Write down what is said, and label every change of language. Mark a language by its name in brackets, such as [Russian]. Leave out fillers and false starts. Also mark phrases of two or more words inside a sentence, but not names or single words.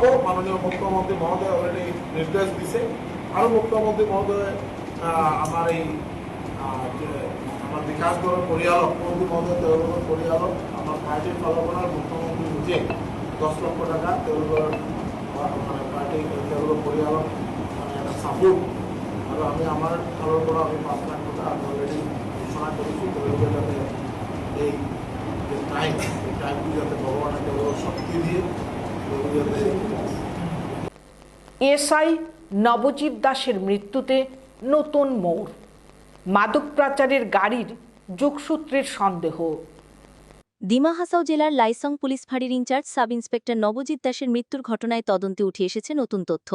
[Assamese] মাননীয় মুখ্যমন্ত্ৰী মহোদয়ে অলৰেডি নিৰ্দেশ দিছে। আৰু মুখ্যমন্ত্ৰী মহোদয়ে আমাৰ এই আমাৰ বিকাশ দলৰ পৰিয়ালক, মুখ্যমন্ত্ৰী মহোদয়ে তেওঁলোকৰ পৰিয়ালক আমাৰ পাৰ্টীৰ ফালৰ পৰা মুখ্যমন্ত্ৰী নিজে 10 লক্ষ টকা তেওঁলোকৰ মানে পাৰ্টী তেওঁলোকৰ পৰিয়ালক মানে এটা ছাপোৰ্ট, আৰু আমি আমাৰ ফালৰ পৰা আমি 5 লাখ টকা আমি অলৰেডি ঘোষণা কৰিছোঁ। তেওঁলোকে যাতে এই টাইমটো যাতে ভগৱানে তেওঁলোকক শক্তি দিয়ে, যাতে [Bangla] এসআই নবজিৎ দাসের মৃত্যুতে নতুন মোড়, মাদক পাচারের গাড়ির যোগসূত্রের সন্দেহ। ডিমা হাসাও জেলার লাইসং পুলিশ ফাঁড়ির ইনচার্জ সাব ইন্সপেক্টর নবজিৎ দাসের মৃত্যুর ঘটনায় তদন্তে উঠে এসেছে নতুন তথ্য।